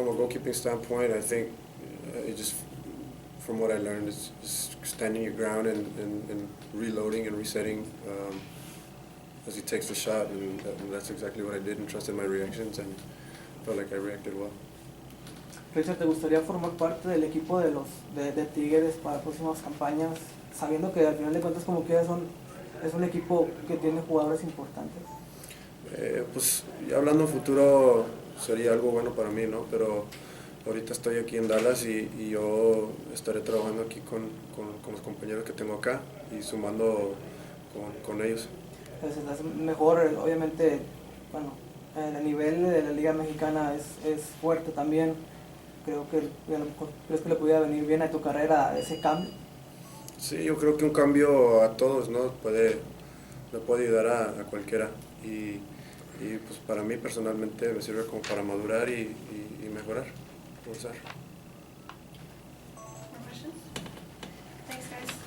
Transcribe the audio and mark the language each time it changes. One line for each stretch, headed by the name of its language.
English: From a goalkeeping standpoint, I think it just, from what I learned, is just standing your ground and reloading and resetting as he takes the shot, and that's exactly what I did, and trusted my reactions, and felt like I reacted well.
Spanish: Richard, ¿te gustaría formar parte del equipo de Tigres para próximas campañas, sabiendo que al final de cuentas como quiera es un equipo que tiene jugadores importantes? Pues ya hablando en futuro sería algo bueno para mí, ¿no? Pero ahorita estoy aquí en Dallas y yo estaré trabajando aquí con los compañeros que tengo acá y sumando con ellos. Es mejor, obviamente, bueno, el nivel de la Liga Mexicana es fuerte también. Creo que ¿crees que le pudiera venir bien a tu carrera ese cambio? Sí, yo creo que un cambio a todos, ¿no? Me puede ayudar a cualquiera. Y pues para mí personalmente me sirve como para madurar y mejorar, avanzar.
English: More questions? Thanks, guys.